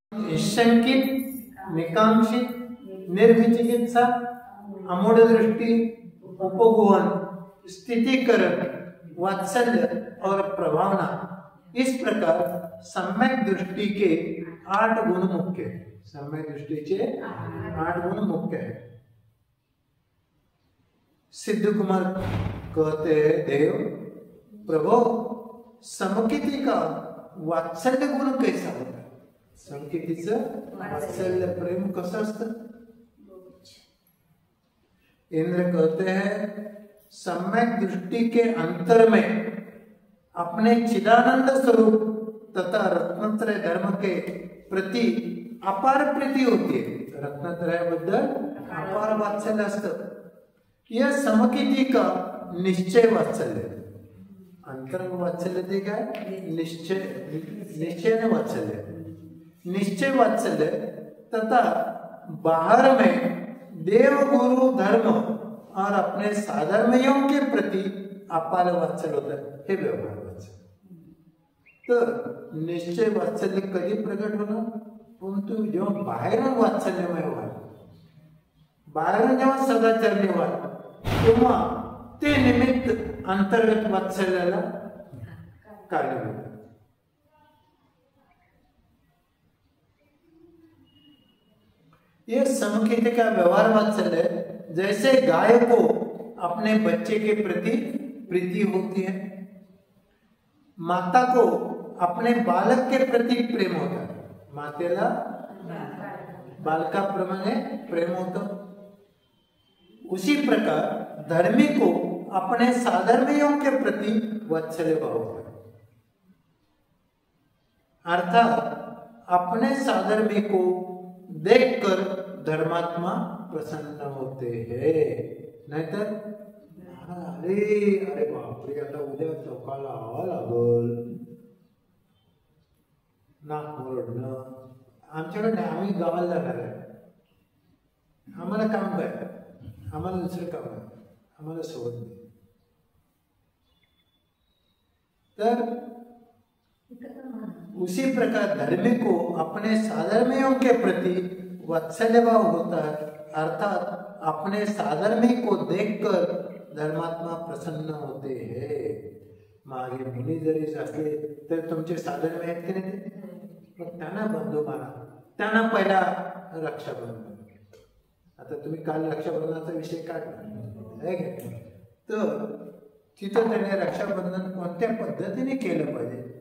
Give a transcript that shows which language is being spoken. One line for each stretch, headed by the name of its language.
Hindi: निशंकित, निकांक्षित, निर्विचिकित्सा, अमूढ़ दृष्टि, उपगुहन, स्थितिकरण, वात्सल्य और प्रभावना, इस प्रकार सम्यक दृष्टि के 8 गुण मुख्य है। सम्यक दृष्टि के 8 गुण मुख्य है। सिद्ध कुमार कहते हैं, देव प्रभु समकिति का वात्सल्य गुण कैसा होता है?
Marathi: समकितीचं वात्सल्य प्रेम कसं असतं?
Hindi: इंद्र कहते हैं, सम्यक दृष्टि के अंतर में अपने चिदानंद स्वरूप तथा रत्नत्रय धर्म के प्रति अपार प्रीति होती है।
Marathi: रत्नत्रयाबद्दल अपार वात्सल्य असतं।
Hindi: यह समकिती का निश्चय वात्सल्य।
Marathi: अंतरंग वात्सल्य ते काय?
Hindi: निश्चय वात्सल्य, निश्चय वात्सल्य तथा बाहर में देव गुरु धर्म और अपने साधर्मियों के प्रति अपार वात्सल्य होता है, हे व्यवहार वात्सल्य।
Marathi: तर निश्चय वात्सल्य कधी प्रकट होणार? परंतु जेव्हा बाहेरून वात्सल्यमय व्हाल, बाहेरून जेव्हा सदाचारी व्हाल, तेव्हा ते निमित्त अंतर्गत वात्सल्याला कारणीभूत आहे।
Hindi: ये समकित का व्यवहार वात्सल्य है। जैसे गाय को अपने बच्चे के प्रति प्रीति होती है, माता को अपने बालक के प्रति प्रेम होता है,
Marathi: मातेला बालकाप्रमाणे प्रेम होता।
Hindi: उसी प्रकार धर्मी को अपने साधर्मियों के प्रति वात्सल्य भाव होता है। अर्थात अपने साधर्मी को देखकर धर्मात्मा प्रसन्न होते हैं।
Marathi: नाहीतर अरे बापरे, आता उद्या चौकाला आवा लागल, नाक मुरडणं। आमच्याकडे आम्ही गावाला जाणार आहे, आम्हाला काम काय, आम्हाला दुसरं काम आहे, आम्हाला सोबत नाही।
Hindi: तर उसी प्रकार धर्मी को अपने साधर्मियों के प्रति वात्सल्य भाव होता है। अर्थात अपने साधर्मी को देखकर धर्मात्मा प्रसन्न होते हैं।
Marathi: मागे मुनी जरी असले तर तुमचे साधर्मी आहेत की नाही, मग त्यांना बंधू माना, त्यांना पहिला रक्षाबंधन। आता तुम्ही काल रक्षाबंधनाचा विषय काढला आहे का? तर तिथं त्याने रक्षाबंधन कोणत्या पद्धतीने केलं पाहिजे?